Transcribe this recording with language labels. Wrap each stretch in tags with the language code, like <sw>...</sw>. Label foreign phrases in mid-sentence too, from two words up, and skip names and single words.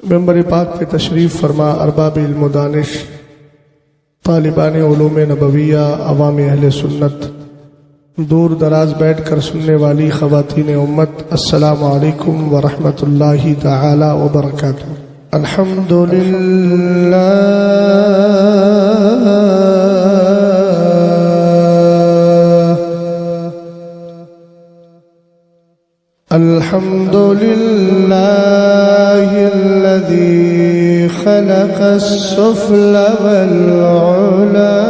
<ur>ممبر پاک پہ تشریف فرما ارباب علم و دانش، طالبان علوم نبویہ، عوام اہل سنت، دور دراز بیٹھ کر سننے والی خواتین امت،</ur> <ar>السلام علیکم ورحمۃ اللہ تعالی وبرکاتہ۔ الحمد للہ الذی خلق السفل والعلا</ar>